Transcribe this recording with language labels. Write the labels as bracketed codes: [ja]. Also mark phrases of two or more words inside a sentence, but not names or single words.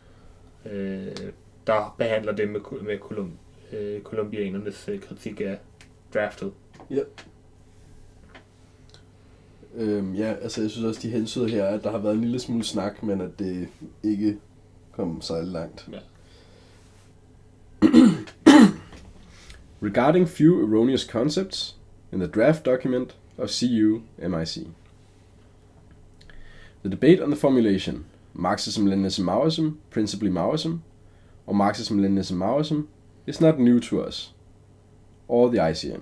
[da] Der behandler det med kolumbianernes kritik af draftet. Ja. Ja, altså jeg synes også, de hensyder her, at der har været en lille smule snak, men at det ikke kom særlig langt. Ja. [en] Regarding few erroneous concepts in the draft document of CUMIC. The debate on the formulation Marxism-Leninism Maoism, principally Maoism, or Marxism-Leninism Maoism is not new to us, or the ICM.